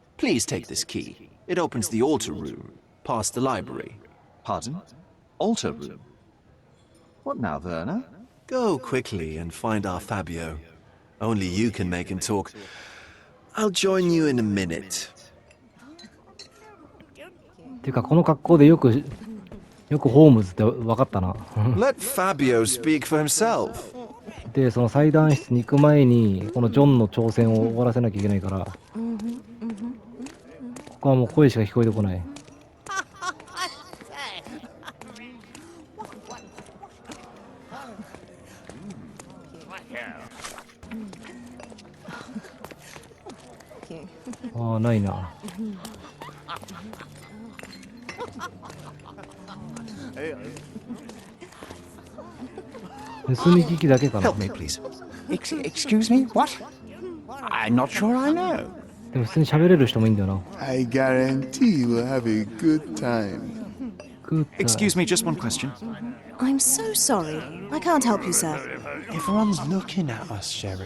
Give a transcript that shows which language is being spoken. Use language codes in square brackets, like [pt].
[en] Please take this key. It opens the altar room, past the library. Pardon? Altar room? What now, Werner? Go quickly and find our Fabio. Only you can make him talk. I'll join you in a minute. [ja] ていうかこの格好でよくホームズって分かったな。 [en] Let Fabio speak for himself. [ja] でその祭壇室に行く前にこのジョンの挑戦を終わらせなきゃいけないから、ここはもう声しか聞こえてこない。ああ、ないな。盗み聞きだけかな。 [en] Help me, please. Excuse me? What? I'm not sure I know. [ja] でも普通に喋れる人もいいんだよな。 [en] I guarantee you will have a good time. グッド。 Excuse me, just one question. I'm so sorry. I can't help you, sir. Everyone's looking at us, Sherry.